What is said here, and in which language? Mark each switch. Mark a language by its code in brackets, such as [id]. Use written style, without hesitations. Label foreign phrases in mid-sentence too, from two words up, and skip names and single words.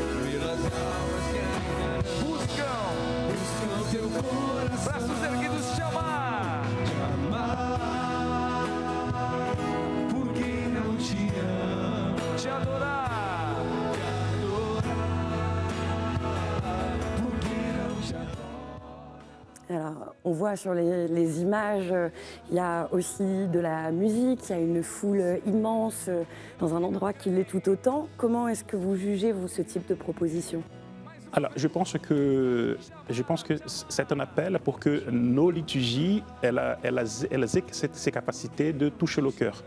[pt] Buscam teu coração, braços erguidos, te amar, porque não te amo, te adorar, porque não te adoro. [fr] Alors, on voit sur les images, il y a aussi de la musique, il y a une foule immense dans un endroit qui l'est tout autant. Comment est-ce que vous jugez, vous, ce type de proposition ? Alors, je pense que c'est un appel pour que nos liturgies elles aient ces capacités de toucher le cœur.